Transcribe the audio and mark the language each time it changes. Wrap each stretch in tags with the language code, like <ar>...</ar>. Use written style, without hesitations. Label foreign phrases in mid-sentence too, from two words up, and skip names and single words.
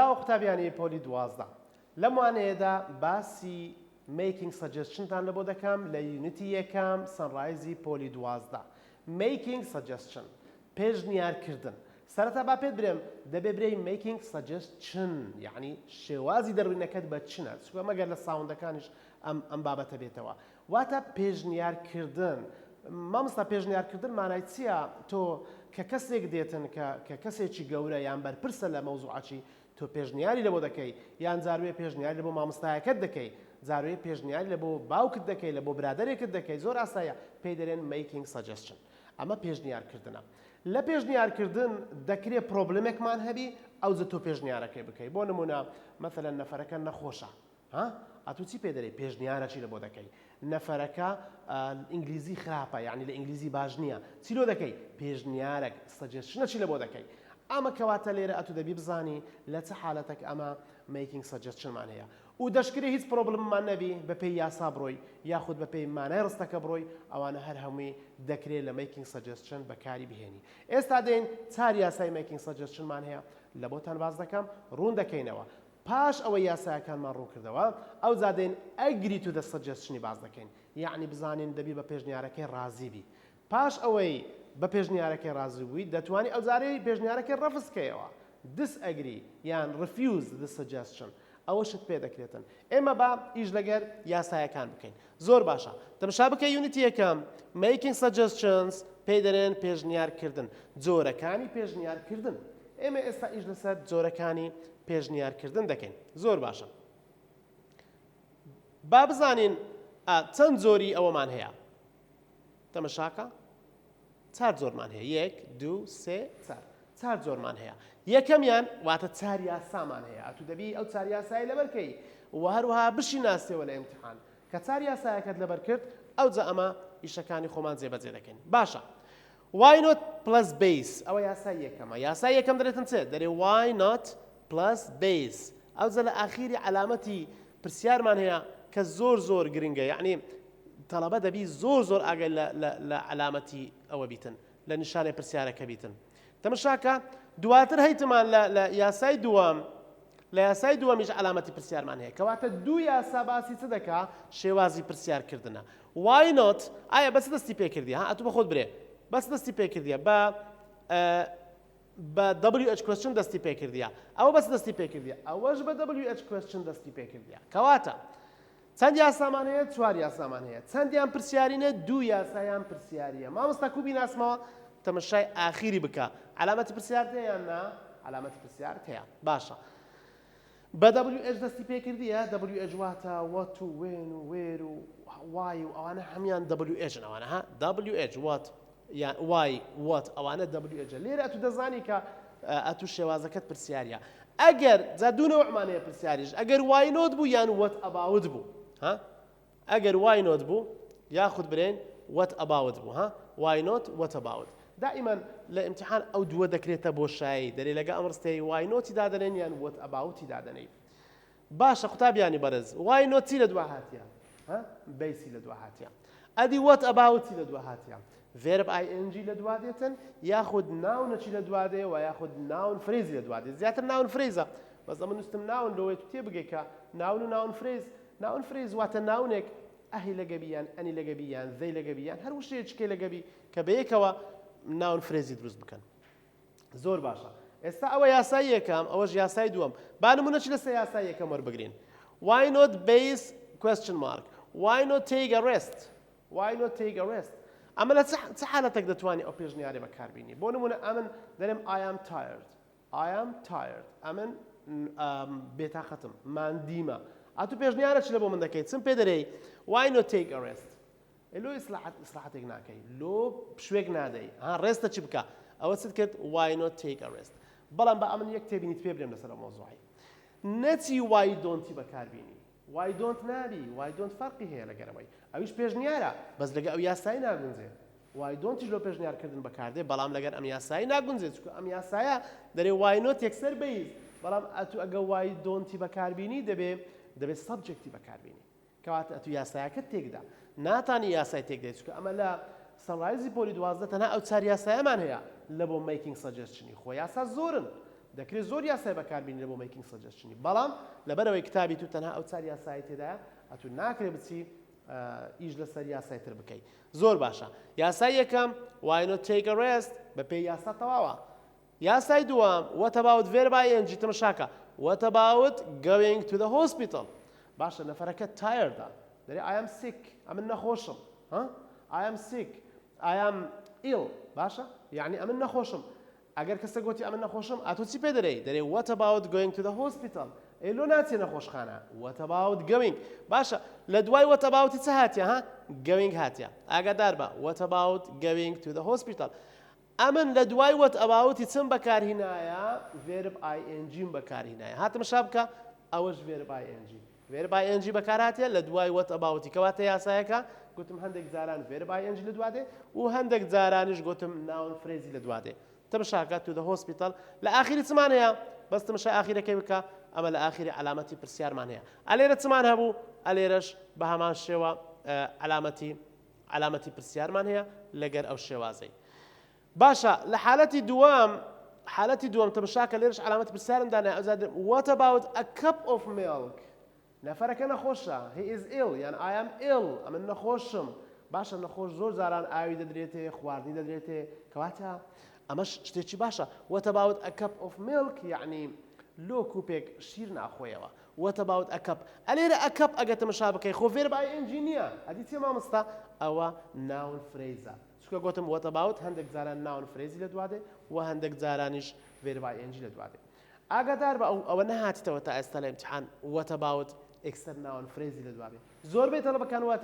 <ckb>قوتابیانی پۆلی 12 لەم وانەیەدا باسی</ckb> <en>making suggestion-</en> <ckb>تان لە بۆ دەکەم لە یونیتی یەکەم سەنڕایزی پۆلی 12</ckb> <en>making suggestion</en> <ckb>پێشنیارکردن سەرەتا با پێت برێم دەبێ برێی</ckb> <en>making suggestion</en> <ckb>یعنی شێوازی دەڕوینەکەت بە چنە چکە مەگەر لە ساوندەکانیش ئەم بابەتە بێتەوە واتە پێشنیارکردن مامۆستا پێشنیارکردن مانای چییە تۆ کە کەسێک دێتن کە کەسێکی گەورە یان بەرپرسە لە مەوزوعاتی تۆ پێشنیاری لە بۆ دەکەی یان جاروێ پێشنیاری لە بۆ مامۆستایەکەت دەکەی جاروێ پێشنیاری لە بۆ باوکت دەکەی لە بۆ برادێکت دەکەی زۆر ئاساییە پێی دەرێن</ckb> <en>making suggestion</en> <ckb>ئەمە پێشنیارکردنە لە پێشنیارکردن دەکرێت پرۆبلمێکمان هەبی ئەو تۆ پێشنیارەکەی بکەی بۆ نمونە مەثەلەن نەفەرەکە نەخۆشە ئەتو چی پێ دەرێ پێشنیارەکی لە بۆ دەکەی نەفەرەکە ئینگلیزی خراپە یعنی لە ئینگلیزی باش نییە چی لۆ دەکەی پێشنیارێک سەجێشنەچی لە بۆ دەکەی ئەمە کەواتە لێرە ئەتو دەبی بزانی لە چه حالەتێک ئەمە</ckb> <en>making suggestion-</en> <ckb>مان هەیە و دەشکری هیچ پرۆبلممان نەبی بە پێی یاسا بڕۆی یاخود بە پێی مانای ڕستەکە بڕۆی ئەوانە هەر هەمووی دەکرێت لە</ckb> <en>making suggestion</en> <ckb>بەکاری بهێنی ئێستا دێن چار یاسای</ckb> <en>making suggestion-</en> <ckb>مان هەیە لە بۆتان باز دەکەم ڕوون دەکەینەوە پاش ئەوەی یاسایەکانمان ڕوو کردەوە ئەو زادێن ئەگری تو دە سەجەستنی باز دەکەین یعنی بزانین دەبی بە پێشنیارەکەی ڕازی بی پاش ئەوەی بە پێشنیارەکەی ڕازی بووی دەتوانی ئەو زارەی پێشنیارەکەی ڕەفزکەیەوە disagree یان</ckb> <en>refuse the suggestion</en> <ckb>ئەوەشت پێ دەکرێتن ئێمە با ئیش لەگەر یاسایەکان بکەین زۆر باشە تەماشا بکە یونیتی یەکەم</ckb> <en>making suggestions</en> <ckb>پێی دەرێن پێشنیارکردن جۆرەکانی پێشنیارکردن ئێمە ئێستا ئیش لەسەر جۆرەکانی پێشنیارکردن دەکەین زۆر باشە با بزانین چەند زۆری ئەوەمان هەیە تەماشاکە چار زۆرمان هەیە یەک دوو سێ چار زۆرمان هەیە یەکەمیان واتە چار یاسامان هەیە ئەتو دەبی ئەو چار یاسای لەبەرکەی و هەروەها بشی ناسیەوە لە ئیمتحان کە چار یاسایەکەت لەبەر کرد ئەو جا ئەمە ئیشەکانی خۆمان جێبەجێ دەکەین باشە</ckb> <en>why not plus base</en> <ckb>ئەوە یاسای یەکەمە یاسای یەکەم دەرێتن چێ دەرێ</ckb> <en>why not plus base</en> <ckb>ئەو جا لە ئاخیری علامەتی پرسیارمان هەیە کە زۆر گرنگە یعنی تەڵەبە دەبی زۆر ئاگای لە علامەتی ئەوە بیتن لە نیشانەی پرسیارەکە بیتن تەماشاکە دواتر هەیتمان لە یاسای دووەم لە یاسای دووەمیش علامەتی پرسیارمان هەیە کەواتە دوو یاسا باسی چ دەکا شێوازی پرسیارکردنە</ckb> <en>why not</en> <ckb>ئایا بەس دەستی پێکردی ها ئەتو بە خۆت برێ بەس دەستی پێکردیە بە</ckb> <en>WH question</en> <ckb>دەستی پێکردیە ئەوە بەس دەستی پێکردیە ئەوەش بە</ckb> <en>WH question</en> <ckb>دەستی پێکردیە کەواتە چەند یاسامان هەیە چوار یاسامان هەیە چەندیان پرسیارینە دوو یاسایان پرسیاریە مامۆستا کوبی ناسمەوە تەماشای ئاخیری بکە علامەتی پرسیار هەیە یان نا علامەتی پرسیار هەیە باشە بە WH دەستی پێکردیە WH واتە what و when و where و why و ئەوانە هەمیان WH ئەوانە ها</ckb> <en>WH what</en> <ckb>یان</ckb> <en>why what</en> <ckb>ئەوانە WH لێرە ئەتو دەزانی کە ئەتو شێوازەکەت پرسیاریە ئەگەر جا دوو نەوعمانەیە پرسیاریش ئەگەر</ckb> <en>why not</en> <ckb>بوو یان</ckb> <en>what about</en> <ckb>بوو ها ئەگەر</ckb> <en>why not</en> <ckb>بوو یاخود برێن</ckb> <en>what about</en> <ckb>بوو ها</ckb> <en>why not what about</en> <ckb>دائما لە ئیمتحان ئەو دووە دەکرێتە بۆ شایی دەرێ لەگە ئەمڕستەی</ckb> <en>why not</en> <ckb>دادەنێن یان</ckb> <en>what about</en> <ckb>دادەنێ باشە قوتابیانی بەرز</ckb> <en>why not</en> <ckb>لە دوا هاتیە ها بیسی لە دوا هاتیە ئەدی</ckb> <en>what about</en> <ckb>لە دوا هاتیە</ckb> <en>verb ing</en> <ckb>لە دوا دێتن یاخود ناونەچی لە دوا دێ و یاخود</ckb> <en>noun phrase</en> <ckb>لە دوا دێت زیاتر</ckb> <en>noun phrase</en> <ckb>بەس ئەمە نووسم ناون لەوەی تو تێبگەی کە ناون و</ckb> <en>noun phrase</en> <ckb>واتە ناونێک ئەهی لەگەبیان ئەنی لەگەبیان ذەی لەگەبیان هەر شتێکێکی لەگەبی کە بەیەکەوە</ckb> <en>noun phrase</en> <ckb>دروست بکەن زۆر باشە ئێستا ئەوە یاسای یەکەم ئەوەش یاسای دووەم با نمونەچ لەسەر یاسای یەکەم وەربگرین</ckb> <en>why not base question mark why not take a rest why not take a rest</en> <ckb>ئەمە لە چه حالەتێک دەتوانێت ئەو پێشنیارێ بەکاربینی بۆ نمونە ئەمن دەرێم</ckb> <en>I am</en> <ckb>tired ئەمن بێتاقەتم ماندیمە ئەتو پێشنیارە چ لە بۆ من دەکەیت چم پێ دەرێ</ckb> <en>why not take a rest</en> <ckb>لۆ ئیسلاحاتێک ناکەی لۆ شوێک نادەی ها ڕێستە چی بکە ئەوە چت کرد</ckb> <en>why not take a rest</en> <ckb>بەڵام بە ئەمن یەک تێبینیت پێ برێم لەسەر مۆزوعی نەچی</ckb> <en>why don't</en> <ckb>بەکاربینی</ckb> <en>why don't</en> <ckb>نابی</ckb> <en>why don't</en> <ckb>فەرقی هەیە لەگەرەوەی ئەویش پێشنیارە بەس لەگە ئەو یاسایی ناگونجێ</ckb> <en>why don't</en> <ckb>لۆ پێشنیارکردن بەکاردێ بەڵام لەگەر ئەم یاسایی ناگونجێت چکە ئەم یاسایە دەرێ</ckb> <en>why not</en> <ckb>یەکسەر بیت بەڵام ئەتو ئەگە</ckb> <en>why don't</en> <ckb>بەکاربینی دەبێت سەبجەکتی بەکاربینی کەواتە ئەتو یاسایەکەت تێکدا ناتانی یاسای تێکدەیت چکە ئەمە لە سەنڕایزی پۆلی 12 تەنها ئەو چار یاسایەمان هەیە لە بۆ</ckb> <en>making suggestion</en> <ckb>خۆ یاسا زۆرن دەکرێت زۆر یاسای بەکاربینێ بۆ</ckb> <en>making suggestion</en> <ckb>بەڵام لەبەرەوەی کتابی تو تەنها ئەو چار یاسای تێدایە ئەتو ناکرێت بچی ئیش لەسەر یاسای تر بکەیت زۆر باشە یاسای یەکەم</ckb> <en>why not take a rest</en> <ckb>بە پێی یاسا تەواوە یاسای دووەم</ckb> <en>what about verb ing</en> <ckb>تەماشاکە</ckb> <en>what about going to the hospital</en> <ckb>باشە نەفەرەکە tiredە دەرێ</ckb> <en>I am sick</en> <ckb>ئەمن نەخۆشم</ckb> <en>I am sick I am ill</en> <ckb>باشە یعنی ئەمن نەخۆشم ئەگەر کەسە گوتی ئەمن نەخۆشم ئەتۆ چی پێ دەرێ دەرێ</ckb> <en>what about going to the hospital</en> <ckb>ئێلۆ ناچێ نەخۆشخانە</ckb> <en>what about going</en> <ckb>باشە لە دوای</ckb> <en>what about</en> <ckb>چ هاتیە going هاتیە ئاگادار بە</ckb> <en>what about going to the hospital</en> <ckb>ئەمن لە دوای</ckb> <en>what about</en> <ckb>چم بەکارهێنایە</ckb> <en>verb ing</en> <ckb>بەکارهێنایە هاتم شا بکە ئەوەش</ckb> <en>verb ing</en> <ckb>بەکارهاتێ لە دوای</ckb> <en>what about</en> <ckb>کەواتە یاسایەکە گوتم هەندێک جاران</ckb> <en>verb ing</en> <ckb>لە دوادێ و هەندێک جارانیش گوتم</ckb> <en>noun phrase</en> <ckb>لە دوادێ تەماشاکە</ckb> <en>to the hospital</en> <ckb>لە ئاخری چمان هەیە بەس تەماشا ئاخیرەکەی بکە ئەمە لە ئاخری علامەتی پرسیارمان هەیە ئەلێرە چمان هەبوو ئەلێرەش بە هەمان شێوە علامەتی پرسیارمان هەیە لەگەر ئەو شێوازەی باشە لە حالەتی دووەم تەماشاکە لێرەش علامەتی پرسیارم دانای ئەوزادە</ckb> <en>what about a cup of milk</en> <ckb>نەفەرەکە نەخۆشە</ckb> <en>he is ill</en> <ckb>یان</ckb> <en>I am ill</en> <ckb>ئەمن نەخۆشم باشە نەخۆش زۆر جاران ئاوی دەدرێتێ خواردنی دەدرێتێ کەواتە ئەمەش شتێکی باشە</ckb> <en>what about a cup of milk</en> <ckb>یعنی لۆ کوپێک شیر ناخۆیەوە</ckb> <en>what about a cup</en> <ckb>ئەلێرە</ckb> <en>a cup</en> <ckb>ئەگە تەماشا بکەی خۆ</ckb> <en>verb ing</en> <ckb>نییە ئەدی چێ مامۆستا ئەوە</ckb> <en>noun phrase</en> <ckb>چکە گوتم</ckb> <en>what about</en> <ckb>هەندێک جاران</ckb> <en>noun phrase</en> <ckb>لە دوادێ و هەندێک جارانیش</ckb> <en>verb ing</en> <ckb>لە دوادێ ئاگادار بە ئەوە نەهاتیتەوە تا ئێستا لە ئیمتیحان</ckb> <en>what about extra noun phrase</en> <ckb>لە دوادێ زۆربەی تەڵەبەکان وا</ckb>